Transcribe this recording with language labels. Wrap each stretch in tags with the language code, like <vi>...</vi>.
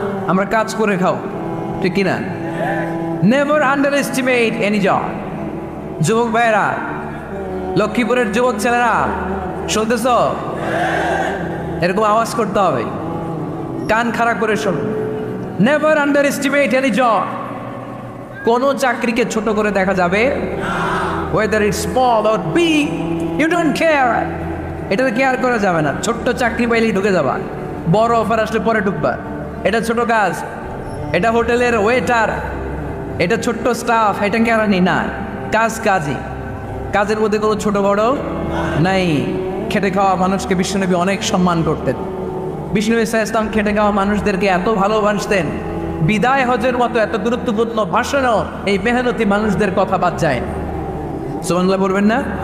<bn>আমরা কাজ করে খাও, ঠিক কিনা?</bn> <en>Never underestimate any job.</en> <bn>যুবক ভাইয়েরা, লক্ষ্মীপুরের যুবক ছেলেরা শুনতেছ? এরকম আওয়াজ করতে হবে, কান খাড়া করে শোন।</bn> <en>Never underestimate any job.</en> <bn>কোনো চাকরিকে ছোট করে দেখা যাবে,</bn> <en>whether it's small or big, you don't care.</en> <bn>এটাতে কেয়ার করা যাবে না। ছোট্ট চাকরি পাইলেই ঢুকে যাবা, বড় অফার আসলে পরে ঢুকবা। এটা ছোট কাজ, এটা হোটেলের ওয়েটার, এটা ছোট্ট স্টাফ, এটা কেরানি না। কাজ কাজই, কাজের মধ্যে কোনো ছোট বড় নাই। খেটে খাওয়া মানুষকে বিশ্বনবী অনেক সম্মান করতেন। বিষ্ণু ইসলাম খেটে খাওয়া মানুষদেরকে এত ভালোবাসতেন, বিদায় হজের মতো এত গুরুত্বপূর্ণ ভাষণও এই মেহনতি মানুষদের কথা বাদ যায়। সুবহানাল্লাহ বলবেন না?</bn>